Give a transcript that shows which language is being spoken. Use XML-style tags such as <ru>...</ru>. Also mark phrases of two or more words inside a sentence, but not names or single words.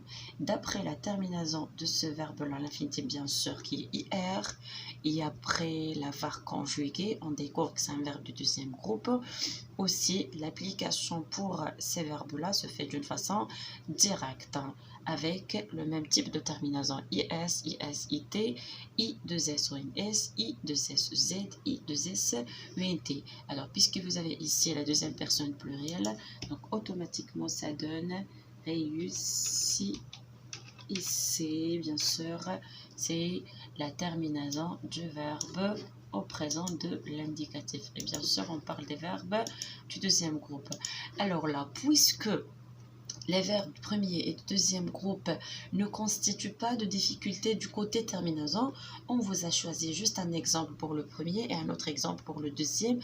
<fr>D'après la terminaison de ce verbe-là, l'infinitif bien sûr qui est IR, et après l'avoir conjugué, on découvre que c'est un verbe du deuxième groupe. Aussi, l'application pour ces verbes-là se fait d'une façon directe, avec le même type de terminaison IS, IS, IT, I2S, ONS, I2S, Z, I2S, UNT. Alors, puisque vous avez ici la deuxième personne plurielle, donc automatiquement ça donne réussi. Ici, bien sûr, c'est la terminaison du verbe au présent de l'indicatif. Et bien sûr, on parle des verbes du deuxième groupe. Alors là, puisque les verbes du premier et du deuxième groupe ne constituent pas de difficulté du côté terminaison, on vous a choisi juste un exemple pour le premier et un autre exemple pour le deuxième.</fr>